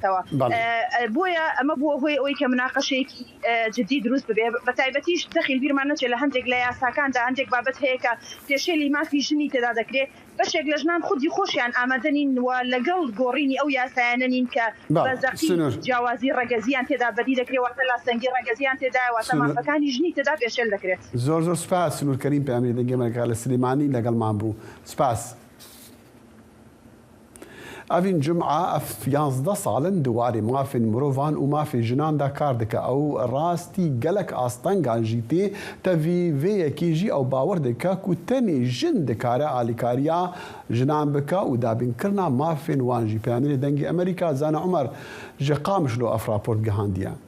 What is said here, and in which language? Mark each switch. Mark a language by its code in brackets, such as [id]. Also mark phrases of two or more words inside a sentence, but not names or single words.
[ckb] بۆیە ئەمە بووە هۆی ئەوەی کە مناقەشەیەکی جدی دروست ببێ بە تایبەتیش دەخیل بیرمان نەچێت لە هەندێک لە یاساکاندا هەندێک بابەت هەیە کە پێشێلی مافی ژنی تێدا دەکرێت بەشێک لە ژنان خودی خۆشیان ئامادەنین و لەگەڵ گۆڕینی ئەو یاسایانە نین کە بەزەقی جیاوازی ڕێگەزیان تێدا بەدی دەکرێت واتە لاسەنگی ڕێگەزیان تێدا واتە مافەکانی ژنی تێدا پێشێل دەکرێت. زۆر سوپاس سنوورکەریم پەیامەری دەنگی ئەمریکا لە سلێمانی لەگەڵمان بوو. [ku] سوپاس. ئەڤین جمعە ئەف 11 ساڵن دووارێ مافên mirovan û mafê jinan da kar dike ew rastî gelek astengan jî tê tevî vê yekê jî ew bawer dike ku tenê jin dikare alîkariya jinan bike û dabînkirina mafên wan jî. Peyamêrê dengê Amerîka Zana Umer ji Qamişlo ev raport gihandiye.